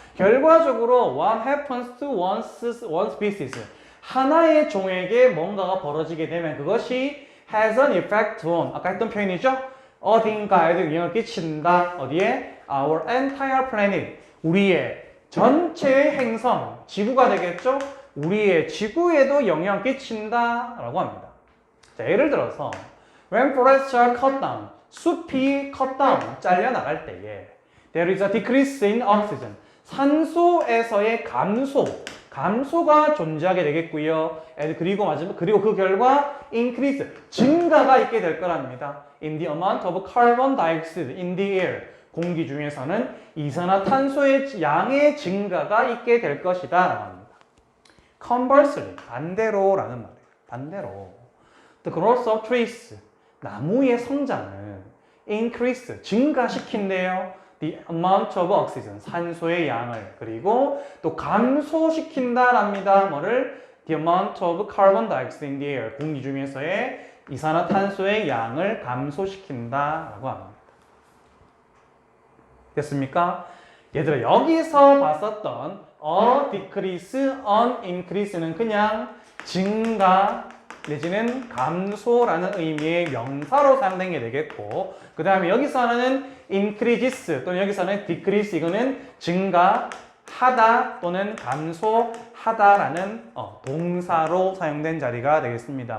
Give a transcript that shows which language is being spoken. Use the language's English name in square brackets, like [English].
[Korean] 결과적으로 [English] what happens to one species, [Korean] 하나의 종에게 뭔가가 벌어지게 되면 그것이 [English] has an effect on, [Korean] 아까 했던 표현이죠. 어딘가에도 영향을 끼친다. 어디에? [English] Our entire planet, [Korean] 우리의 전체 행성, 지구가 되겠죠. 우리의 지구에도 영향을 끼친다 라고 합니다. 자, 예를 들어서 [English] when forests are cut down, [Korean] 숲이 [English] cut down, [Korean] 잘려나갈 때에 [English] there is a decrease in oxygen, [Korean] 산소에서의 감소, 감소가 존재하게 되겠고요. 그리고 마지막 그리고 그 결과 [English] increase [Korean] 증가가 있게 될 거랍니다. [English] In the amount of carbon dioxide in the air [Korean] 공기 중에서는 이산화탄소의 양의 증가가 있게 될 것이다. [English] Conversely [Korean] 반대로라는 말이에요. 반대로 [English] the growth of trees [Korean] 나무의 성장은 [English] increase [Korean] 증가시킨대요. [English] The amount of oxygen [Korean] 산소의 양을 그리고 또 감소시킨다랍니다. 뭐를? [English] The amount of carbon dioxide in the air [Korean] 공기 중에서의 이산화탄소의 양을 감소시킨다라고 합니다. 됐습니까? 얘들아 여기서 봤었던 [English] a decrease, an increase [Korean] 는 그냥 증가 내지는 감소라는 의미의 명사로 사용된 게 되겠고 그 다음에 여기서는 [English] increases [Korean] 또는 여기서는 [English] decrease [Korean] 이거는 증가하다 또는 감소하다라는 동사로 사용된 자리가 되겠습니다.